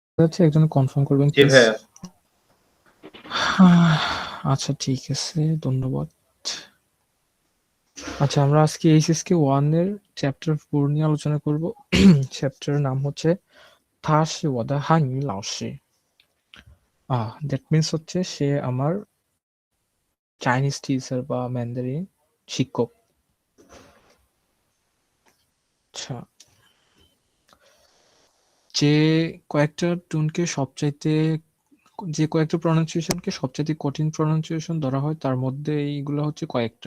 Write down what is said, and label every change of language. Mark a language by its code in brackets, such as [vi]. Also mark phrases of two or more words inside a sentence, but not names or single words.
[bn] যাচ্ছে একজন কনফার্ম করবেন জি প্লিজ। ভাইয়া। আচ্ছা ঠিক আছে, ধন্যবাদ। আচ্ছা আমরা আজকে এইচএসকে 1 এর চ্যাপ্টার 4 নিয়ে আলোচনা করব। চ্যাপ্টারের নাম হচ্ছে [zh] 他是我的汉语老师। [en] that means [bn] হচ্ছে সে আমার [en] Chinese teacher [bn] বা ম্যান্ডারিন শিক্ষক। আচ্ছা, যে কয়েকটা টুনকে সবচাইতে যে কয়েকটা প্রনাউন্সিয়েশনকে সবচাইতে কঠিন প্রনাউন্সিয়েশন ধরা হয় তার মধ্যে এইগুলো হচ্ছে কয়েকটা।